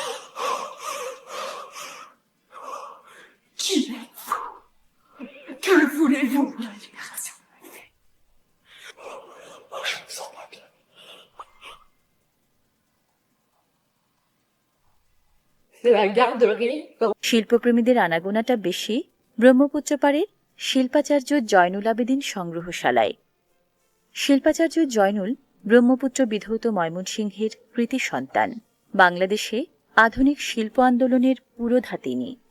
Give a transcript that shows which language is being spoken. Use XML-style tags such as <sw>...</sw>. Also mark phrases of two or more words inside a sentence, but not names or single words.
<fr>Qui êtes-vous? Que voulez-vous? La libération de ma fille. Oh, je me sens pas bien. C'est la garderie.</fr> <bn>শিল্পপ্রেমীদের আনাগোনাটা বেশি ব্রহ্মপুত্র পাড়ের শিল্পাচার্য জয়নুল আবেদীন সংগ্রহশালায়। শিল্পাচার্য জয়নুল ব্রহ্মপুত্র বিধৌত ময়মনসিংহের কৃতি সন্তান। বাংলাদেশে আধুনিক শিল্প আন্দোলনের পুরোধা তিনি।</bn>